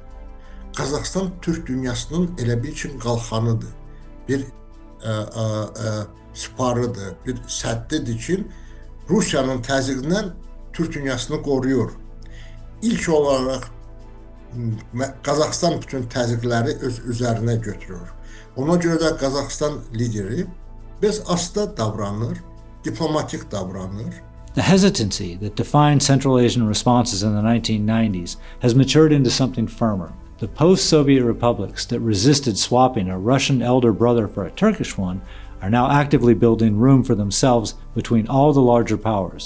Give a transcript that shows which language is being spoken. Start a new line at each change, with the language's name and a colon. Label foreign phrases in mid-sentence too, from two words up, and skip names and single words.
Azerbaijani: Kazakhstan Türk dünyasının elə bir üçün qalxanıdır, bir siparıdır, bir səddidir ki, Rusiyanın təzyiqindən Türk dünyasını qoruyur. İlk olaraq Qazaxstan bütün təzyiqləri öz üzərinə götürür. Ona görə də Qazaxstan lideri biraz asta davranır, diplomatik davranır.
English: The hesitancy that defined Central Asian responses in the 1990s has matured into something firmer. The post-Soviet republics that resisted swapping a Russian elder brother for a Turkish one are now actively building room for themselves between all the larger powers.